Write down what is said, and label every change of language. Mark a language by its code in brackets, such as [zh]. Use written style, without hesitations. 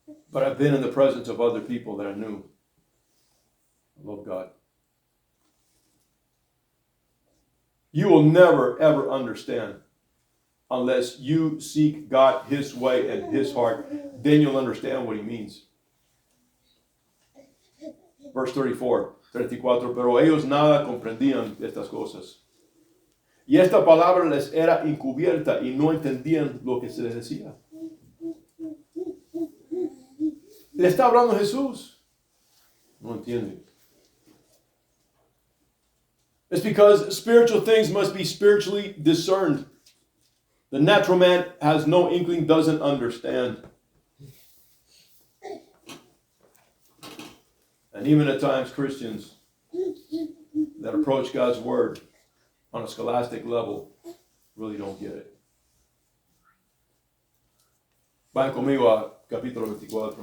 [en] But I've been in the presence of other people that I knew. I love God. You will never, ever understand unless you seek God his way and his heart. Then you'll understand what he means. Verse 34, [es] pero ellos nada comprendían de estas cosas. Y esta palabra les era encubierta y no entendían lo que se les decía. ¿Le está hablando Jesús? No entienden. [en] It's because spiritual things must be spiritually discerned. The natural man has no inkling, doesn't understand. And even at times, Christians that approach God's word on a scholastic level really don't get it. [es] Vayan conmigo a capítulo 24.